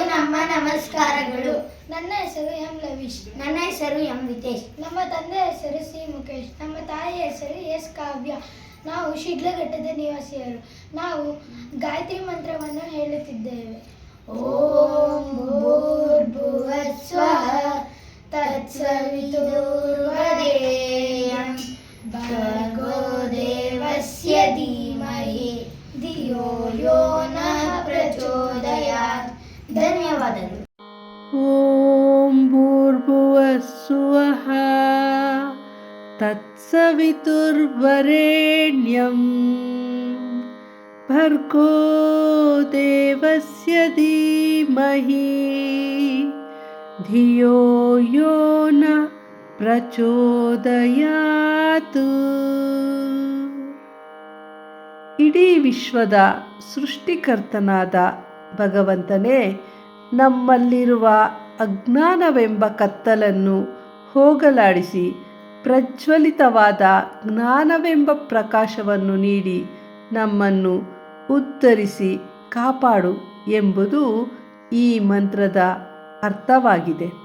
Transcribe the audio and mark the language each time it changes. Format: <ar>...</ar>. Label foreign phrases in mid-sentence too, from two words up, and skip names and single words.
<kn>ನಮ್ಮ ನಮಸ್ಕಾರಗಳು. ನನ್ನ ಹೆಸರು ಎಂ ಲವೀಶ್. ನನ್ನ ಹೆಸರು ಎಂ ವಿತೇಶ್. ನಮ್ಮ ತಂದೆ ಹೆಸರು ಸಿ ಮುಖೇಶ್. ನಮ್ಮ ತಾಯಿ ಹೆಸರು ಎಸ್ ಕಾವ್ಯ. ನಾವು ಶಿಡ್ಲಘಟ್ಟದ ನಿವಾಸಿಯರು. ನಾವು ಗಾಯತ್ರಿ ಮಂತ್ರವನ್ನು ಹೇಳುತ್ತಿದ್ದೇವೆ.</kn> <sa>ಓಂ ಭೂರ್ಭುವಃ ಸ್ವಃ ತತ್ಸವಿತುರ್ವರೆಣ್ಯಂ ಭರ್ಗೋ ದೇವಸ್ಯ ಧೀಮಹಿ ಧಿಯೋ ಯೋ ನಃ ಪ್ರಚೋದಯಾತ್.</sa> <kn>ಧನ್ಯವಾದಗಳು.</kn> <sa>ಓಂ ಭೂರ್ಭುವಃ ಸ್ವಃ ತತ್ಸವಿತುರ್ವರೆಣ್ಯಂ ಭರ್ಗೋ ದೇವಸ್ಯ ಧೀಮಹಿ ಧಿಯೋ ಯೋ ನಃ ಪ್ರಚೋದಯಾತ್.</sa> <kn>ಇಡೀ ವಿಶ್ವದ ಸೃಷ್ಟಿಕರ್ತನಾದ ಭಗವಂತನೇ ನಮ್ಮಲ್ಲಿರುವ ಅಜ್ಞಾನವೆಂಬ ಕತ್ತಲನ್ನು ಹೋಗಲಾಡಿಸಿ ಪ್ರಜ್ವಲಿತವಾದ ಜ್ಞಾನವೆಂಬ ಪ್ರಕಾಶವನ್ನು ನೀಡಿ ನಮ್ಮನ್ನು ಉದ್ಧರಿಸಿ ಕಾಪಾಡು ಎಂಬುದು ಈ ಮಂತ್ರದ ಅರ್ಥವಾಗಿದೆ.</kn>